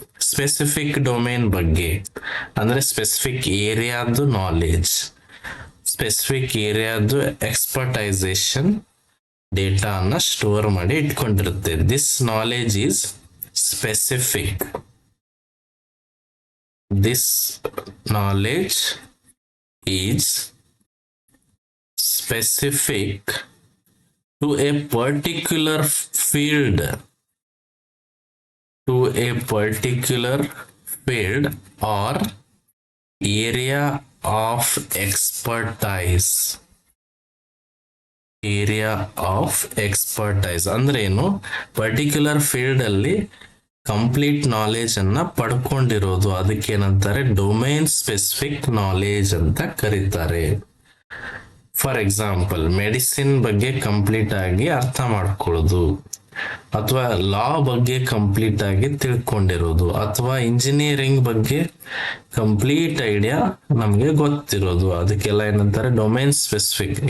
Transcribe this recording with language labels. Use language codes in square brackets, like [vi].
[kn] Specific domain ಬಗ್ಗೆ ಅಂದ್ರೆ specific ಏರಿಯಾದ್ದು knowledge, specific ಏರಿಯಾದ್ದು ಎಕ್ಸ್ಪರ್ಟೈಸೇಷನ್ data ಅನ್ನ ಸ್ಟೋರ್ ಮಾಡಿ ಇಟ್ಕೊಂಡಿರುತ್ತೆ. [en] This knowledge is specific. This knowledge is specific to a particular field to a particular field or area of expertise. Area of expertise [kn] ಅಂದ್ರೆ ಏನು? Particular field ಅಲ್ಲಿ complete knowledge ಅನ್ನ ಪಡ್ಕೊಂಡಿರೋದು, ಅದಕ್ಕೇನಂತಾರೆ domain specific knowledge ಅಂತ ಕರೀತಾರೆ. For example medicine ಬಗ್ಗೆ complete ಆಗಿ ಅರ್ಥ ಮಾಡ್ಕೊಳ್ಳೋದು, ಅಥವಾ ಲಾ ಬಗ್ಗೆ ಕಂಪ್ಲೀಟ್ ಆಗಿ ತಿಳ್ಕೊಂಡಿರೋದು, ಅಥವಾ ಇಂಜಿನಿಯರಿಂಗ್ ಬಗ್ಗೆ ಕಂಪ್ಲೀಟ್ ಐಡಿಯಾ ನಮಗೆ ಗೊತ್ತಿರೋದು, ಅದಕ್ಕೆಲ್ಲ ಏನಂತಾರೆ ಡೊಮೇನ್ ಸ್ಪೆಸಿಫಿಕ್.